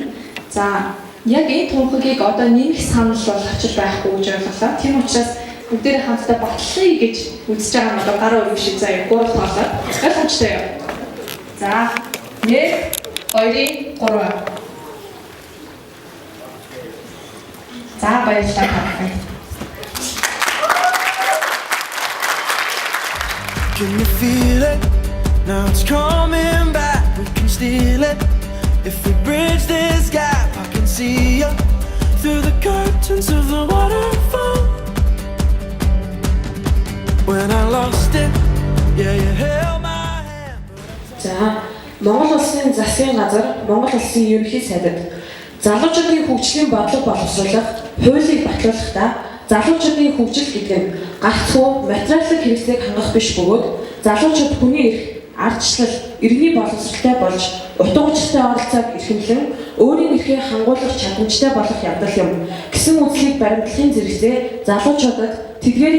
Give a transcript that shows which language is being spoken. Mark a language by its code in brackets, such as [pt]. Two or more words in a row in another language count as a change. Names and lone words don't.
[mn] За яг энэ тунхагийг одоо нэмэх санал бол очиж байхгүй гэж ойлголоо. Тийм учраас бүгдээ хамтдаа батлахыг гэж үзэж байгаа нь одоо гараа өргөж шиг заяа 3 тоолоо. Ойлгомжтой юу? За 1 2 3 За баярлалаа. [en] Can you feel it? Now it's coming back. We can steal it. If we bridge this gap, I can see you through the curtains of the waterfall. When I lost it, yeah, you held my hand. [mn] За Монгол улсын засгийн газар, Монгол улсын ерөнхий сайдад залуучуудын хөгжлийн бодлого боловсруулах, хуулийг батлуулахдаа залуучуудын хөгжил гэдэг нь гагцхүү материалын хэрэгслийг хангах биш бөгөөд залуучууд хүний эрх, ардчлал, иргэний боловсролтой болж утга учиртай оролцоог эрхэмлэн өөрийн эрхээ хангуулах чадамжтай болох явдал юм гэсэн үгсийг баримтлахын зэрэгцээ залуучуудад тэдгээрийн